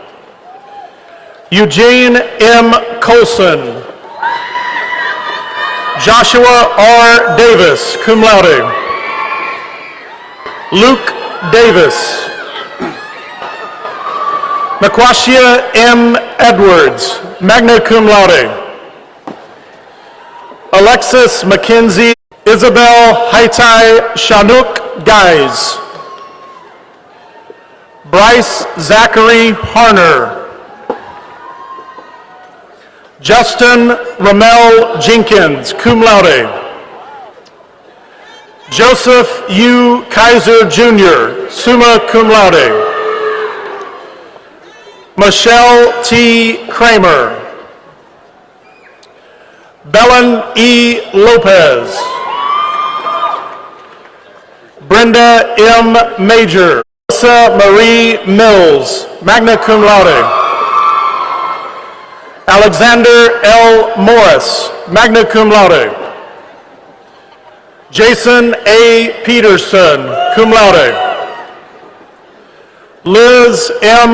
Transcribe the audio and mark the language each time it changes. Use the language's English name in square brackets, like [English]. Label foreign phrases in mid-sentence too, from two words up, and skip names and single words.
[English] Eugene M. Colson. Joshua R. [Latin] Davis, cum laude. Luke Davis. [English] Maquashia M. [Latin] Edwards, magna cum laude. [English] Alexis McKenzie, Isabel Haitai Chanook Guys. Bryce Zachary Harner. Justin Ramel Jenkins, [Latin] cum laude. [English] Joseph U. [Latin] Kaiser Jr., summa cum laude. [English] Michelle T. Kramer. Belen E. Lopez. Brenda M. Major. Melissa Marie Mills, [Latin] magna cum laude. [English] Alexander L. [Latin] Morris, magna cum laude. Jason A. Peterson, cum laude. Liz M.